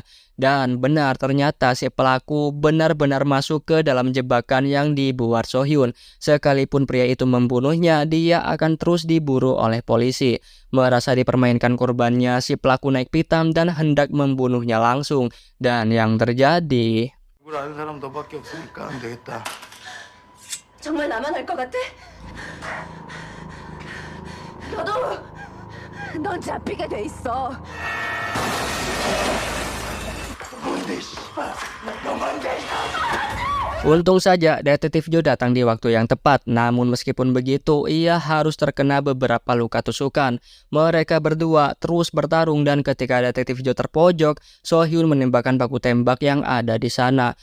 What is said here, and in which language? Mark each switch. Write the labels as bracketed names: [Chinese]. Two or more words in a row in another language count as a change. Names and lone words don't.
[Indonesian] Dan benar, ternyata si pelaku benar-benar masuk ke dalam jebakan yang dibuat So-hyun. Sekalipun pria itu membunuhnya, dia akan terus diburu oleh polisi. Merasa dipermainkan korbannya, si pelaku naik pitam dan hendak membunuhnya langsung. Dan yang terjadi... [Korean] 이걸 아는 사람 너밖에 없으니까 안 되겠다. 정말 나만 알 것 같아? 너도 넌 잡히게 돼 있어. [Indonesian] Untung saja detektif Joe datang di waktu yang tepat, namun meskipun begitu ia harus terkena beberapa luka tusukan. Mereka berdua terus bertarung dan ketika detektif Joe terpojok, So-hyun menembakkan paku tembak yang ada di sana.